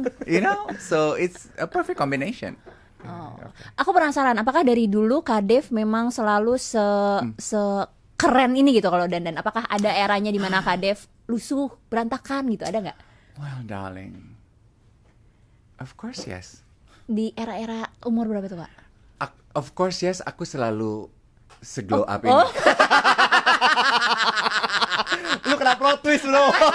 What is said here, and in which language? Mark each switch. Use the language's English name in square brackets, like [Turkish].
[English] You know, so it's a perfect combination. Oh. [Indonesian] Aku penasaran, apakah dari dulu Kadef memang selalu se keren ini gitu kalau dandan? Apakah ada eranya di mana Kadef lusuh, berantakan gitu? Ada nggak? [English] Well, darling, of course yes. [Indonesian] Di era-era umur berapa tuh, Kak? [English] Of course yes, [Indonesian] aku selalu se-glow up ini. Oh. Lu kena plot twist lu.